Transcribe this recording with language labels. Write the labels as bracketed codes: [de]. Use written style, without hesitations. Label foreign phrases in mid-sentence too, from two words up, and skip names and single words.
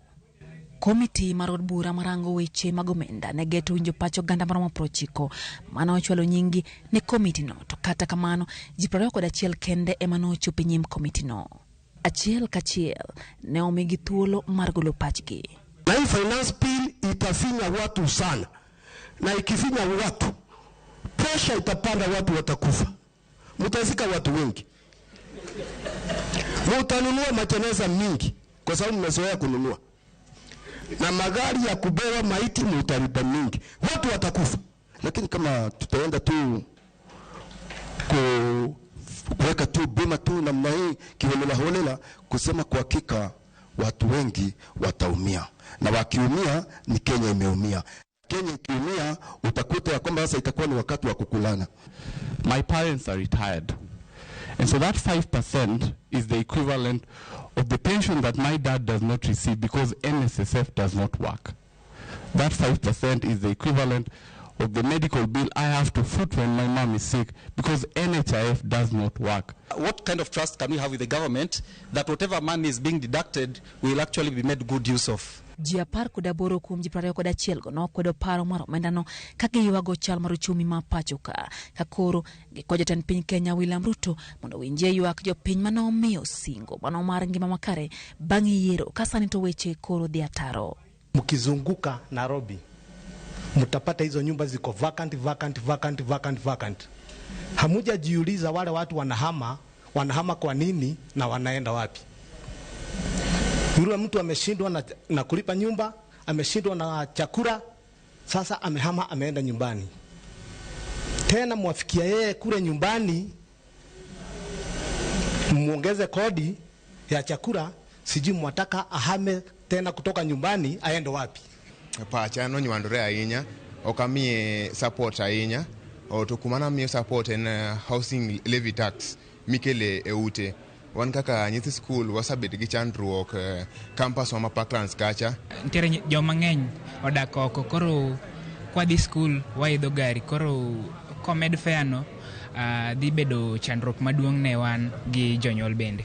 [luo] Komiti mar od bura marango weche mag omenda ne geto winjo pach oganda maromo 90 mano ochwalo nyingi ne komitino, to kata kamano ji 21 kende ema nochopo nyim komitino. Achiel kachiel ne omigi thuolo mar golo pachgi. [sw] Na hii [en] finance bill [sw] itafinya watu sana, na ikifinya watu presha itapanda, watu watakufa, mutazika watu wengi, mutanunua majeneza mingi kwa sababu mmezoea kununua, na magari ya kubeba maiti mutariba mingi, watu watakufa. Lakini kama tutaenda tu kuweka tu bima tu namna hii kiholela holela, kusema kwa hakika watu wengi wataumia, na wakiumia ni Kenya imeumia. Kenya ikiumia utakuta ya kwamba sasa itakuwa ni wakati wa kukulana. [en] My parents are retired, and so that 5% is the equivalent of the pension that my dad does not receive because NSSF does not work. That 5% is the equivalent of the medical bill I have to foot when my mom is sick because NHIF does not work. What kind of trust can we have with the government that whatever money is being deducted will actually be made good use of? [luo] Ji 10 kod 8 kuom ji 21 go nokwedo paro mar omendano ka giywago chal mar uchumi ma pacho ka koro gikwayo jatend piny Kenya William Ruto mondo winjie ywak jopiny manomiyo singo mano mar ngima makare bang' yiero ka sani to weche koro dhi ataro. [sw] Mkizunguka Nairobi mtapata hizo nyumba ziko vacant. Hamujajiuliza wale watu wanahama kwa nini na wanaenda wapi? Yule mtu ameshindwa na kulipa nyumba, ameshindwa na chakula, sasa amehama, ameenda nyumbani. Tena mwafikia yeye kule nyumbani, muongeze kodi ya chakula, sijui mwataka ahame tena kutoka nyumbani aende wapi? [luo] Pacha no nywandore ahinya, okamie support ahinya, o to kumana miyo support en [en] housing levy tax [luo] mikele eute. Wan kaka nyithi school wasabet gi chandruok campus wa Parklands kacha. Ntiere joma ng'eny odak oko, koro kwa di school waidho gari, koro komed fare no dhi bedo chandruok maduong' ne wan gi jonyuol bende.